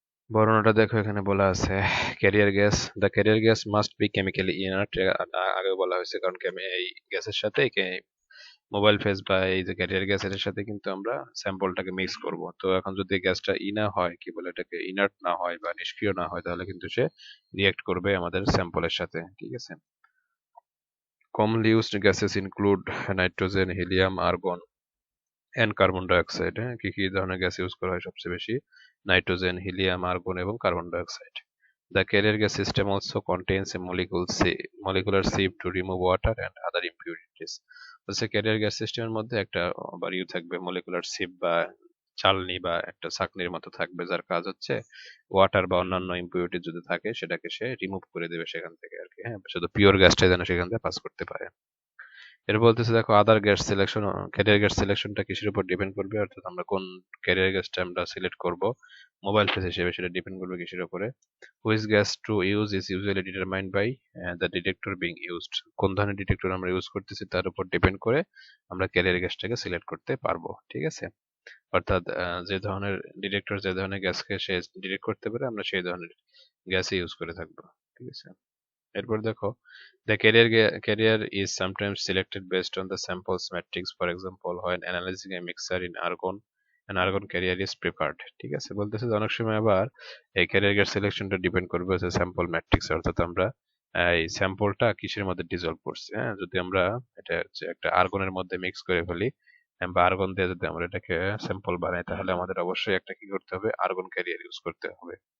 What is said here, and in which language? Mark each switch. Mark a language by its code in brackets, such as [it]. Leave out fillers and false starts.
[bn] বর্ণনাটা দেখো, এখানে বলা আছে [en] Carrier gas, the carrier gas must be chemically inert. [bn] আগে বলা হয়েছে, কারণ এই গ্যাসের সাথে মোবাইল ফেজ বা এই যে ক্যারিয়ার গ্যাস এর সাথে কিন্তু আমরা স্যাম্পলটাকে মিক্স করব। তো এখন যদি গ্যাসটা ইনা হয়, কি বলে এটাকে, ইনার্ট না হয় বা নিষ্ক্রিয় না হয়, তাহলে কিন্তু সে রিয়েক্ট করবে আমাদের স্যাম্পলের সাথে। ঠিক আছে, [en] commonly used gases include nitrogen, helium, argon and carbon dioxide। [bn] হ্যাঁ, কি কি ধরনের গ্যাস ইউজ করা হয় সবচেয়ে বেশি, নাইট্রোজেন, হিলিয়াম, আর্গন এবং carbon dioxide. [en] The carrier gas system also contains a molecular sieve to remove water and other impurities। [bn] হচ্ছে ক্যারিয়ার গ্যাস সিস্টেমের মধ্যে একটা আবার থাকবে, মলিকুলার সিভ বা চালনি বা একটা ছাঁকনির মতো থাকবে, যার কাজ হচ্ছে ওয়াটার বা অন্যান্য ইম্পিউরিটি যদি থাকে সেটাকে সে রিমুভ করে দেবে সেখান থেকে আর কি। হ্যাঁ, শুধু পিওর গ্যাসটা যেন সেখান থেকে পাস করতে পারে। এর বলতেছে দেখো, আদার গ্যাস সিলেকশন, ক্যারিয়ার গ্যাস সিলেকশনটা কিসের উপর ডিপেন্ড করবে, অর্থাৎ আমরা কোন ক্যারিয়ার গ্যাসটা আমরা সিলেক্ট করব মোবাইল ফেজ হিসেবে সেটা ডিপেন্ড করবে কিসের উপরে। [en] Which gas to use is usually determined by the detector being used. [bn] কোন ধরনের ডিটেক্টর আমরা ইউজ করতেছি তার উপর ডিপেন্ড করে আমরা ক্যারিয়ার গ্যাসটাকে সিলেক্ট করতে পারবো। ঠিক আছে, অর্থাৎ যে ধরনের ডিটেক্টর যে ধরনের গ্যাসকে সে ডিটেক্ট করতে পারে আমরা সেই ধরনের গ্যাসই ইউজ করে থাকবো। ঠিক আছে, এরপর দেখো, [en] the carrier is sometimes selected based on the samples matrix. For example, when analyzing a mixture in argon, an argon carrier is preferred. [bn] ঠিক আছে, বলতেছে যে অনেক সময় আবার এই ক্যারিয়ার সিলেকশনটা ডিপেন্ড করবে হচ্ছে স্যাম্পল ম্যাট্রিক্স, অর্থাৎ আমরা এই স্যাম্পলটা কিসের মধ্যে ডিজলভ করছি। হ্যাঁ, যদি আমরা এটা হচ্ছে একটা আর্গনের মধ্যে মিক্স করে ফেলি বা আর্গন দিয়ে যদি আমরা এটাকে স্যাম্পল বানাই, তাহলে আমাদের অবশ্যই একটা কি করতে হবে, আর্গন ক্যারিয়ার ইউজ করতে হবে।